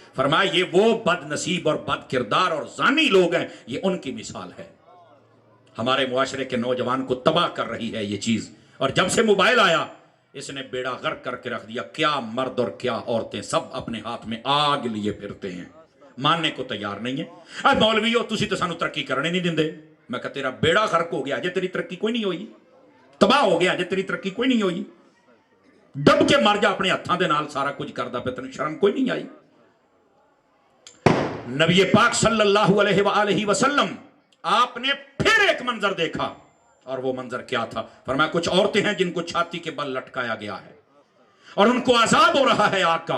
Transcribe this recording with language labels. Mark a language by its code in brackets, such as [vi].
[ur] فرمایا یہ وہ بد نصیب اور بد کردار اور زانی لوگ ہیں، یہ ان کی مثال ہے. ہمارے معاشرے کے نوجوان کو تباہ کر رہی ہے یہ چیز. اور جب سے موبائل آیا اس نے بیڑا غرق کر کے رکھ دیا. کیا مرد اور کیا عورتیں سب اپنے ہاتھ میں آگ لیے پھرتے ہیں، ماننے کو تیار نہیں ہے. [pa] اے مولویو تسی تو سانو ترقی کرنے نہیں دیندے. میں کہا تیرا بیڑا غرق ہو گیا جے تیری ترقی کوئی نہیں ہوئی، تباہ ہو گیا جے تیری ترقی کوئی نہیں ہوئی. ڈب کے مر جا اپنے ہاتھاں دے نال سارا کچھ کردا پہ، تینوں شرم کوئی نہیں آئی. [ur] نبی پاک صلی اللہ علیہ وآلہ وسلم آپ نے پھر ایک منظر دیکھا، اور وہ منظر کیا تھا؟ فرمایا کچھ عورتیں ہیں جن کو چھاتی کے بل لٹکایا گیا ہے اور ان کو عذاب ہو رہا ہے آگ کا.